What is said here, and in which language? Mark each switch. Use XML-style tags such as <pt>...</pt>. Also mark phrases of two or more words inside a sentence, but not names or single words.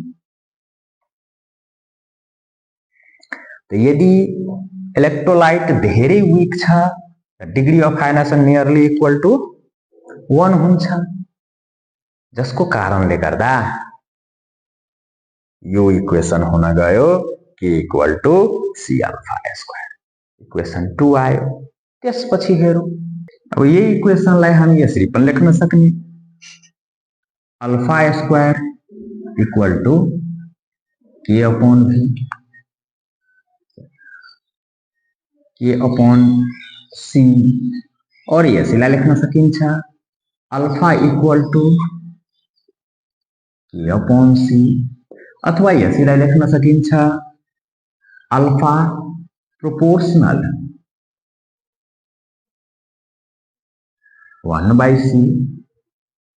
<ne>त यदि इलेक्ट्रोलाइट धेरै वीक छ</ne> <en>degree of ionization nearly equal to 1</en> <ne>हुन्छ, जसको कारणले गर्दा यो इक्वेशन हुन गयो</ne> <en>K equal to C alpha square.</en> <ne>इक्वेशन 2 आयो। त्यसपछि हेरौं, अब यही इक्वेशनलाई हामी यसरी पनि लेख्न सक्ने,</ne> <en>alpha square equal to K upon V, K upon C.</en> <ne>और यसैलाई लेख्न सकिन्छ</ne> <en>alpha equal to K upon C,</en> <ne>अथवा यसैलाई लेख्न सकिन्छ</ne> <en>alpha proportional 1/C</en>